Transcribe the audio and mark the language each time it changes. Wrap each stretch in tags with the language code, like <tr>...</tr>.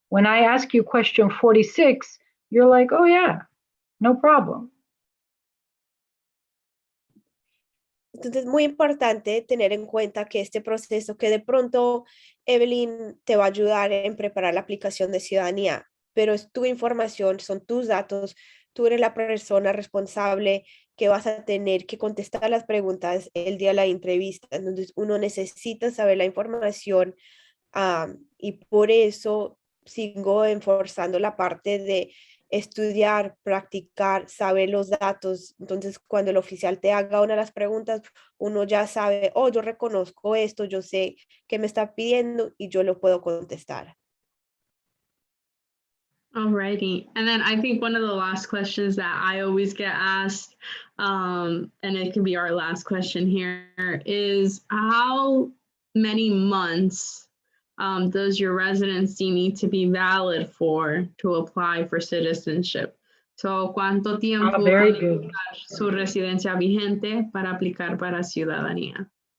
<en>When I ask you question 46, you're like, oh yeah, no problem.</en> <es>Entonces, muy importante tener en cuenta que este proceso, que de pronto Evelyn te va a ayudar en preparar la aplicación de ciudadanía, pero es tu información, son tus datos, tú eres la persona responsable que vas a tener que contestar las preguntas el día de la entrevista. Entonces, uno necesita saber la información y por eso sigo enforzando la parte de estudiar, practicar, saber los datos. Entonces, cuando el oficial te haga una de las preguntas, uno ya sabe, oh, yo reconozco esto, yo sé qué me está pidiendo y yo lo puedo contestar.</es> <en>Alrighty. And then I think one of the last questions that I always get asked, and it can be our last question here, is how many months does your residency need to be valid for to apply for citizenship?</en> <es>So, ¿cuánto tiempo</es> <en>very</en> <es>tiene</es> <en>good.</en> <es>que estar su residencia vigente para aplicar para ciudadanía?</es>